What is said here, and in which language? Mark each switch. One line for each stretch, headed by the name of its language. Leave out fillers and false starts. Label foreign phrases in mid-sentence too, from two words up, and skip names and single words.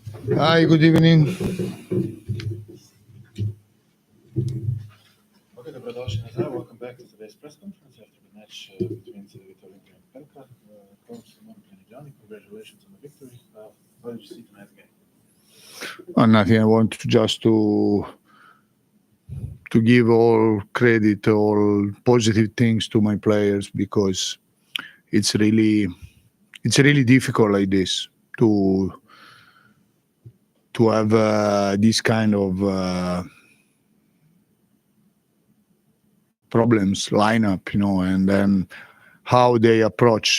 English: Hi, good evening.
Slovenian: Okay, dobrodošli nazaj.
English: Welcome back to today's press conference after the match between Cedevita Olimpija and Pelka. Coach Simon Plenigiani, congratulations on the victory. How did you see tonight's game? Nothing. I want to give all credit, all positive things to my players, because it's really difficult like this to have this kind of problems lineup, and then how they approach.